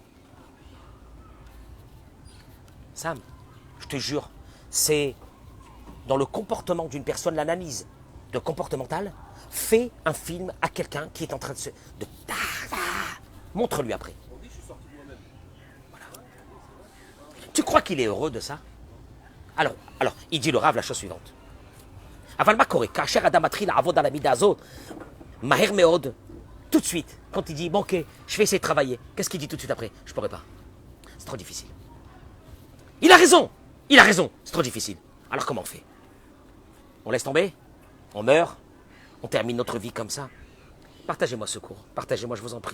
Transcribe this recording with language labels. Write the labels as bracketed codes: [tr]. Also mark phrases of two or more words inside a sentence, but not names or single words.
[fr] Sam, je te jure, c'est dans le comportement d'une personne, l'analyse de comportemental, fais un film à quelqu'un qui est en train de se... Montre-lui après. Voilà. Tu crois qu'il est heureux de ça? Alors, il dit le Rav la chose suivante. [he] אבל מה קורה, כאשר אדם מתחיל לעבוד על המידה הזאת, מהר מאוד, [fr] tout de suite, quand il dit, bon ok, je vais essayer de travailler, qu'est-ce qu'il dit tout de suite après? Je pourrais pas. C'est trop difficile. Il a raison, c'est trop difficile. Alors comment on fait? On laisse tomber? On meurt? On termine notre vie comme ça? Partagez-moi ce cours, partagez-moi, je vous en prie.